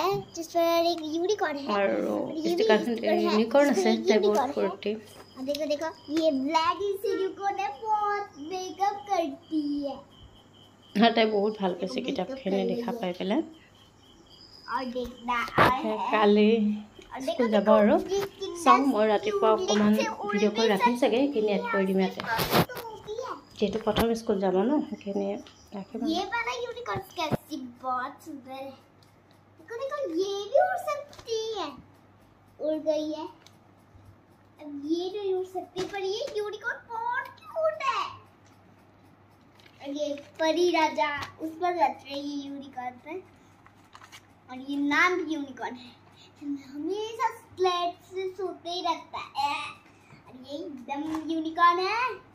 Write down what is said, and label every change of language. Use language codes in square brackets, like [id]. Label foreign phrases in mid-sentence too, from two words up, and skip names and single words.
[as] আৰু ষ্টিকাৰখন ইউনিকৰ্ণ আছে তাই বহুত ফূৰ্তি [hi] देखो देखो ये [en] black unicorn [hi] है बहुत मेकअप करती है [as] হয় তাই বহুত ভাল পাইছে কিতাপখিনি দেখা পাই পেলাই [hi] और देखना [as] কালি স্কুল যাব আৰু চাওঁ মই ৰাতিপুৱা অকণমান ভিডিঅ' কৰি ৰাখিম চাগে সেইখিনি এড কৰি দিম ইয়াতে যেহেতু प्रथम स्कूल যাব ন সেইখিনি ৰাখিম [hi] ये वाला यूनिकॉर्न कैसी बहुत सुंदर है देखो देखो ये भी उड़ सकती है उड़ गई है अब ये नहीं उड़ सकती पर ये यूनिकॉर्न बहुत क्यूट है और ये परी राजा उस पर बैठ रही है यूनिकॉर्न पे और ये नाम भी यूनिकॉर्न है हमेशा स्लेट से सोते ही रहता है और ये एकदम यूनिकॉर्न है